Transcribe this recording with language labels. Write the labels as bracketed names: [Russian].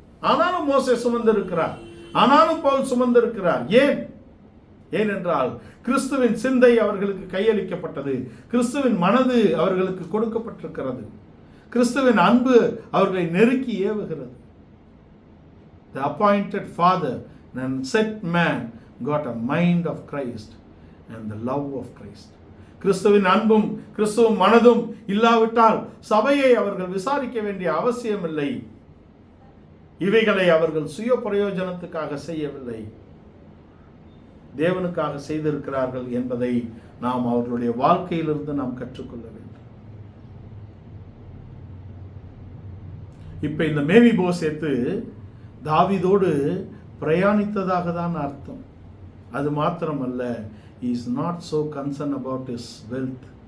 [Tamil] ஆனாலும் மோசே சுமந்திருக்கிறார், ஆனாலும் பவுல் சுமந்திருக்கிறார். ஏனென்றால் கிறிஸ்துவின் சிந்தை அவர்களுக்கு கையளிக்கப்பட்டது, கிறிஸ்துவின் மனது அவர்களுக்கு கொடுக்கப்பட்டிருக்கிறது, கிறிஸ்துவின் அன்பு அவர்களை நெருக்கி ஏவுகிறது. [English] The appointed father and set man got a mind of Christ and the love of Christ. [Tamil] கிறிஸ்துவின் அன்பும் கிறிஸ்துவின் மனதும் இல்லாவிட்டால் சபையை அவர்கள் விசாரிக்க வேண்டிய அவசியமில்லை. இவைகளை அவர்கள் சுய பிரயோஜனத்துக்காக செய்யவில்லை, தேவனுக்காக செய்திருக்கிறார்கள் என்பதை நாம் அவர்களுடைய வாழ்க்கையிலிருந்து நாம் கற்றுக்கொள்ள வேண்டும். இப்ப இந்த மேவிபோசேத்து தாவீதோடு பிரயாணித்ததாக தான் அர்த்தம். அது மாத்திரமல்ல, [English] he is not so concerned about his wealth.